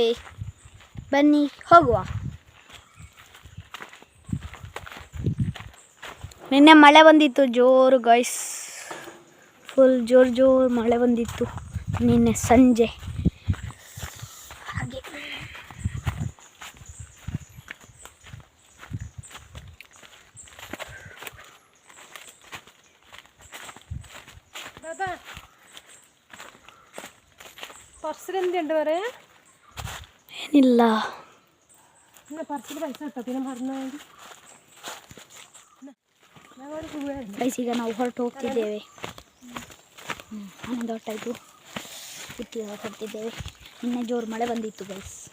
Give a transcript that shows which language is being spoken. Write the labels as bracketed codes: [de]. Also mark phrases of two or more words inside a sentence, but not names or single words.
[kn] ಬನ್ನಿ ಹೋಗುವ. ನಿನ್ನೆ ಮಳೆ ಬಂದಿತ್ತು ಜೋರು ಗೈಸ್, ಫುಲ್ ಜೋರು ಮಳೆ ಬಂದಿತ್ತು ನಿನ್ನೆ ಸಂಜೆ. ಹಾಗೆ [ml] പർസിലെന്തുണ്ട് പറയാ? [kn] ಏನಿಲ್ಲ, [ml] പർസിൽ പൈസ കിട്ടോ പിന്നെ മറന്നു [kn] ಗೈಸ್. ಈಗ ನಾವು ಹೋಗ್ತಿದ್ದೇವೆ. ಆನಂದ ಹೊಟ್ಟಾಯಿತು, ಹೊರಟಿದ್ದೇವೆ. ನಿನ್ನೆ ಜೋರು ಮಳೆ ಬಂದಿತ್ತು ಗೈಸ್.